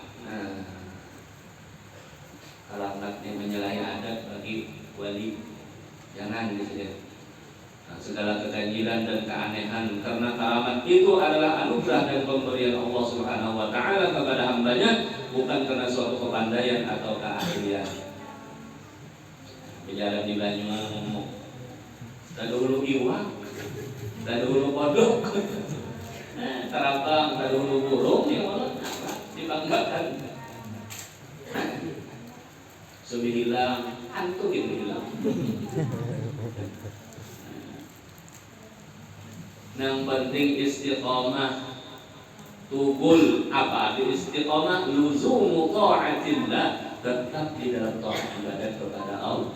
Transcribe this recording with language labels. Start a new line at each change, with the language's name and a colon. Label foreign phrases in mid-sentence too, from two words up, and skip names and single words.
Banjar: Keramat yang menyalahi adat bagi wali, jangan disini. Nah, segala keganjilan dan keanehan, karena keramat itu adalah anugerah dan pemberian Allah
Arabic: سبحانه وتعالى
Banjar: kepada hambanya, bukan karena suatu kepandaian atau keahlian. Berjalan di Banyuwangi, Tadahulu iwak, tadahulu kodok, tarabang, tadahulu burung,
Arabic: يا الله,
Banjar: dibanggakan. Sudah hilang, hantu gitu hilang. Yang penting istiqomah, tugul apa di istiqomah,
Arabic: لزوم طاعة الله,
Banjar: tetap di dalam taat ibadah kepada Allah.